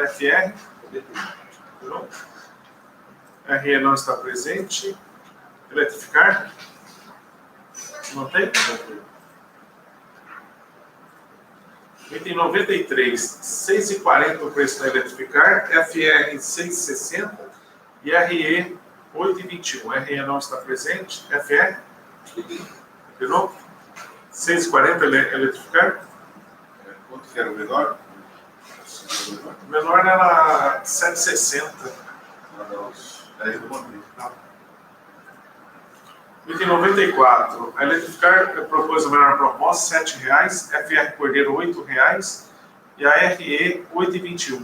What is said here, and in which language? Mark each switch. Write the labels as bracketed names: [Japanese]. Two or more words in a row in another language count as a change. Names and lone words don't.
[Portuguese] FR, não? RE não está presente. Eletrificar? Não tem? Item 93, 6,40 o preço da eletrificar, FR 6,60 e RE 8,21. RE não está presente. FR? De novo? 6,40 eletrificar? Quanto que era o menor? O menor era 7,60. Aí eu mandei. Item 94, a eletrificar propôs a menor proposta, R$7, FR Cordeiro R$8 e a RE 8,21.